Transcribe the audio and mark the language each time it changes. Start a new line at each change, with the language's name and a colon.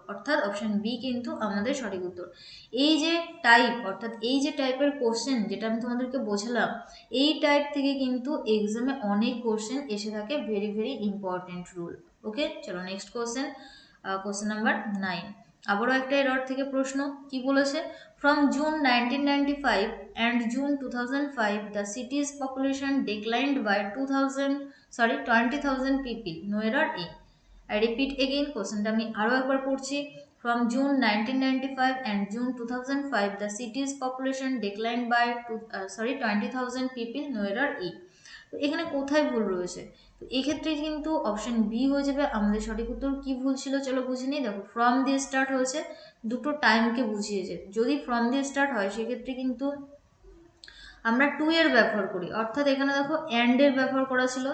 Bangla: অর্থাৎ option B কিন্তু আমাদের সঠিক উত্তর। এই যে টাইপ, অর্থাৎ এই যে টাইপের কোশ্চেন যেটা আমি তোমাদেরকে বোঝালাম, এই টাইপ থেকে কিন্তু এক্সামে অনেক কোশ্চেন এসে থাকে,
English: Very very important rule.
Bangla: ওকে, চলো নেক্সট কোশ্চেন, কোশ্চেন নাম্বার 9। আবারও একটা এরর থেকে প্রশ্ন। কি বলেছে?
English: From June 1995 and June 2005, the city's population declined by 20,000 people. No error A. I repeat again,
Bangla: কোশ্চেনটা আমি আরও একবার পড়ছি।
English: From June 1995 and June 2005, the city's population declined by 20,000 people. No error E.
Bangla: তো এখানে কোথায় ভুল রয়েছে? তো এক্ষেত্রে কিন্তু অপশন বি হয়ে যাবে আমাদের সঠিক উত্তর। কি ভুল ছিল চলো বুঝে নিই। দেখো, ফ্রম দিয়ে স্টার্ট হয়েছে, দুটো টাইমকে বুঝিয়েছে। যদি ফ্রম দিয়ে স্টার্ট হয় সেক্ষেত্রে কিন্তু আমরা টু এর ব্যবহার করি, অর্থাৎ এখানে দেখো অ্যান্ড এর ব্যবহার করা ছিল।